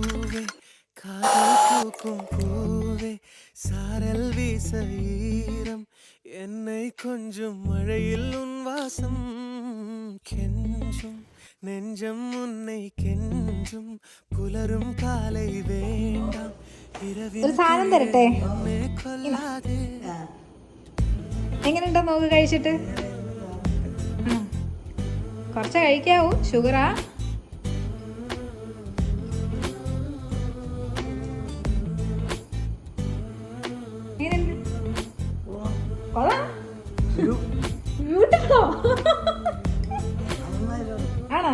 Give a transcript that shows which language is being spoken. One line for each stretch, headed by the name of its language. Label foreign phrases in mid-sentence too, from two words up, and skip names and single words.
Tamil: பூவே காதல் பூக்கும் பூவே சாரல் வீச ஈரம் என்னை கொஞ்சம் மழையில் உன் வாசம் கெஞ்சும் நெஞ்சம் உன்னை கெஞ்சும் புலரும் காலை வேண்டாம் இரவில்
Malayalam: നമ്മെ കൊല്ലാതെ. എങ്ങനെയുണ്ടോ നോക്ക് കഴിച്ചിട്ട്? കുറച്ച് കഴിക്കാവൂ, ഷുഗറാ. ആണോ?